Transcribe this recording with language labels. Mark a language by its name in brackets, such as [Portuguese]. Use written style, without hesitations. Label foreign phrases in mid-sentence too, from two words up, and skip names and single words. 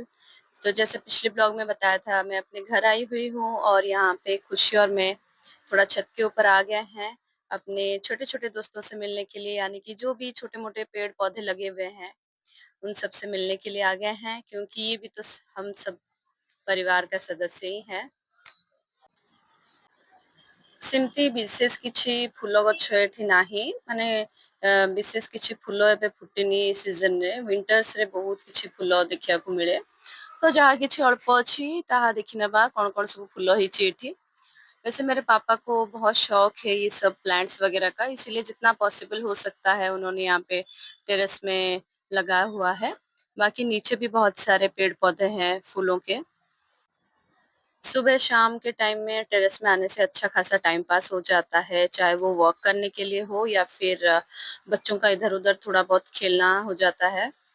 [Hindi] तो जैसे पिछले ब्लॉग में बताया था, मैं अपने घर आई हुई हूँ और यहाँ पे खुशी और मैं थोड़ा छत के ऊपर आ गए हैं अपने छोटे-छोटे दोस्तों से मिलने के लिए, यानी कि जो भी छोटे-मोटे पेड़-पौधे लगे हुए हैं, उन सब से मिलने के लिए आ गए हैं क्योंकि ये भी तो हम सब परिवार का सदस्य ही हैं। [Odia] ସେମିତି ବିଶେଷ କିଛି ଫୁଲ ଗଛ ଏଠି ନାହିଁ ମାନେ ବିଶେଷ କିଛି ଫୁଲ ଏବେ ଫୁଟିନି ଏଇ ସିଜନରେ ୱିଣ୍ଟର୍ସ ରେ ବହୁତ କିଛି ଫୁଲ ଦେଖିବାକୁ ମିଳେ ତ ଯାହା କିଛି ଅଳ୍ପ ଅଛି ତାहा ଦେଖିନେବା କଣ କଣ ସବୁ ଫୁଲ ହେଇଛି ଏଠି। [Hindi] वैसे मेरे पापा को बहुत शौक है ये सब प्लांट्स वगैरह का, इसीलिए जितना पॉसिबल हो सकता है उन्होंने यहाँ पे टेरेस में लगाया हुआ है। बाकी नीचे भी बहुत सारे पेड़ पौधे हैं फूलों के। सुबह शाम के टाइम में टेरेस में आने से अच्छा खासा टाइम पास हो जाता है, चाहे वो वॉक करने के लिए हो या फिर बच्चों का इधर-उधर थोड़ा बहुत खेलना हो जाता है।